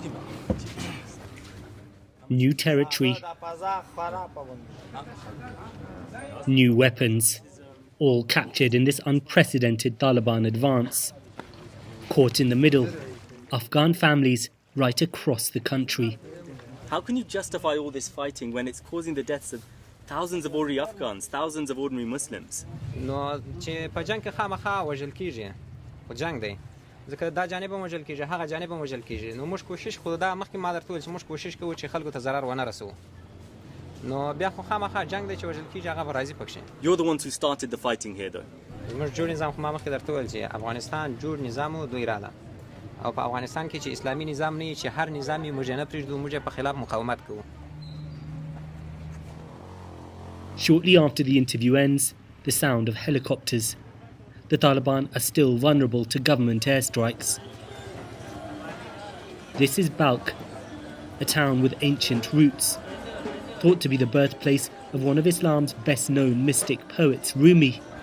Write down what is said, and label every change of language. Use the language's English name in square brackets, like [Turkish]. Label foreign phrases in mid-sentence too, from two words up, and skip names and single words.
[English] New territory, new weapons, all captured in this unprecedented Taliban advance. Caught in the middle, Afghan families right across the country. How can you justify all this fighting when it's causing the deaths of thousands of ordinary Afghans, thousands of ordinary Muslims? No, [Pashto] چې په جنگ کې خامخا وژل کیږي. خو جنگ دی. ځکه دا جانب هم وژل کیږي، هغه جانب هم وژل کیږي. نو موږ کوشش خو دا مخکې ما درته ویل چې موږ کوشش کوو چې خلکو ته ضرر ونه رسوو. نو بیا خو خامخا جنگ دی چې وژل کیږي، هغه به راضي پکښې. [English] You're the ones who started the fighting here though. [Pashto] زموږ جوړ نظام خو ما مخکې درته ویل چې افغانستان جوړ نظام و دوی راله. او په افغانستان کې چې اسلامي نظام نه وي چې هر نظام یې موږ نه پرېږدو، موږ په خلاف مقاومت کوو. [English] Shortly after the interview ends, the sound of helicopters. The Taliban are still vulnerable to government airstrikes. This is Balkh, a town with ancient roots, thought to be the birthplace of one of Islam's best-known mystic poets, Rumi.